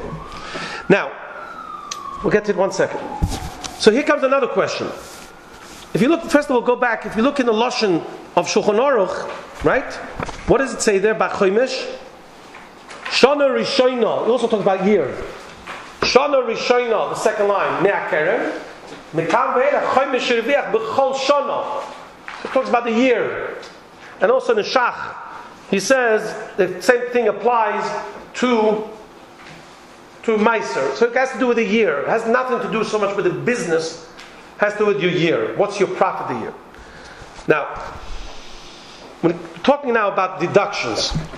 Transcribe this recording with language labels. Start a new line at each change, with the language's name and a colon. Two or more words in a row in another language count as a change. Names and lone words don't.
English: Now, we'll get to it 1 second. So here comes another question. If you look, first of all, go back. If you look in the Lashon of Shulchan Aruch, right? What does it say there?
Hebrew: B'choimish, Shana Rishona.
English: It also talks about year.
Hebrew: Shana Rishona,
English: the second line, Ne'akeren.
Hebrew: Mekam ve'ela choimish reviach b'chol shana.
English: It talks about the year. And also in the Shach, he says the same thing applies to Meiser. So it has to do with the year. It has nothing to do so much with the business. It has to do with your year. What's your profit a year? Now, we're talking now about deductions.